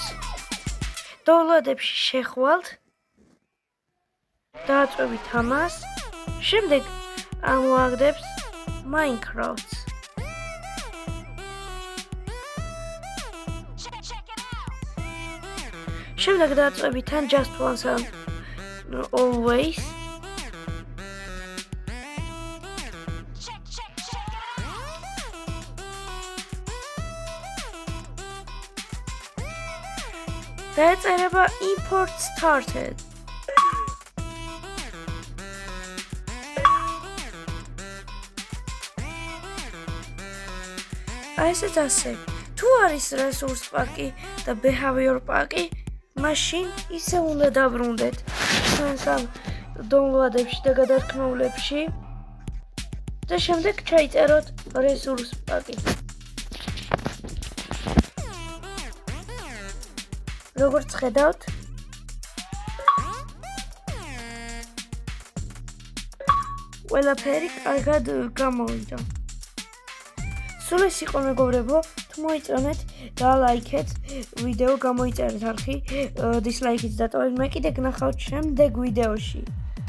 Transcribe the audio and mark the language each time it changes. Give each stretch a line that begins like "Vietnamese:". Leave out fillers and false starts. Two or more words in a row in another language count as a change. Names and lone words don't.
Georgian: download-ებში შეხვალთ. დააწვევით ამას. შემდეგ ამოაგდებს Minecraft. შემდეგ დააწვევით
English: just once and always.
Georgian: დაეწერება
English: import started.
Georgian: აი ესეც ასე. თუ არის
English: resource pack-
Georgian: ი და
English: behavior pack-
Georgian: ი, მაშინ ისე უნდა დაბრუნდეთ ჩვენს ამ download-ებში და გადარქმეულებში და შემდეგ ჩაიწეროთ
English: resource pack-
Georgian: ი. როგორც ხედავთ, ყველაფერი კარგად გამოვიდა. სულ ეს იყო მეგობრებო, თუ მოიწონეთ და ლაიქეთ ვიდეო, გამოიწერეთ არხი, დისლაიქით დატოვეთ, მე კიდე გნახავთ შემდეგ ვიდეოში.